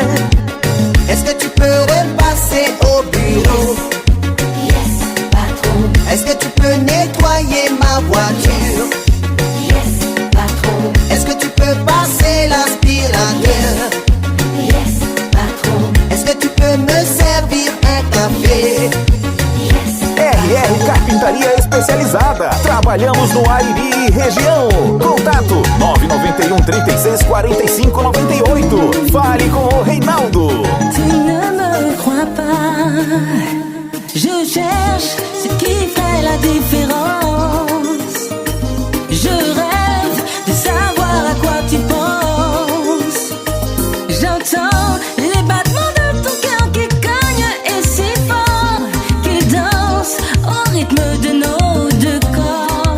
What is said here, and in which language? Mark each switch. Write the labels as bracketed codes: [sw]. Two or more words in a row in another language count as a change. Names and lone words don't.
[fr] Est-ce que tu peux repasser au bureau? Yes patron. Est-ce que tu peux nettoyer ma voiture? Yes patron. Est-ce que tu peux passer l'aspirateur? Yes patron. Est-ce que tu peux me servir un café? [pt] RR Carpintaria Especializada. Trabalhamos no Airi e região. Contato 991 36 45 98. Fale com o Reinaldo. [fr] Tu ne me crois pas. Je cherche ce qui fait la différence. Je rêve de savoir à quoi tu penses. J'entends les battements de ton cœur qui cognent et si fort, qui dansent au rythme de nos deux corps.